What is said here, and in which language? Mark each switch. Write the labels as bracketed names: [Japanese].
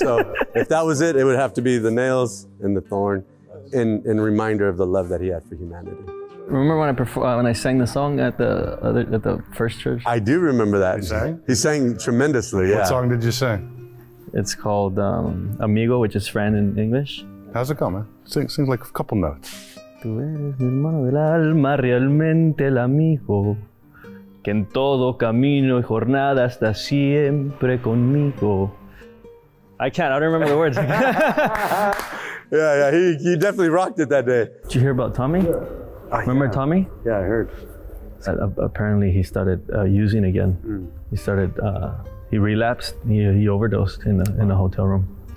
[English] So if that was it, it would have to be the nails and the thorn in reminder of the love that he had for humanity. Remember when I sang the song at the first church? I do remember that. He sang tremendously, yeah. What song did you sing? It's called Amigo, which is friend in English. How's it go, man? Sings like a couple notes. [Spanish] Tú eres mi hermano del alma, realmente el amigo, que en todo camino y jornada está siempre conmigo. [English] I don't remember the words. Yeah, he definitely rocked it that day. Did you hear about Tommy? Remember Tommy? Yeah, I heard. Apparently he started using again. He relapsed. He overdosed in a hotel room.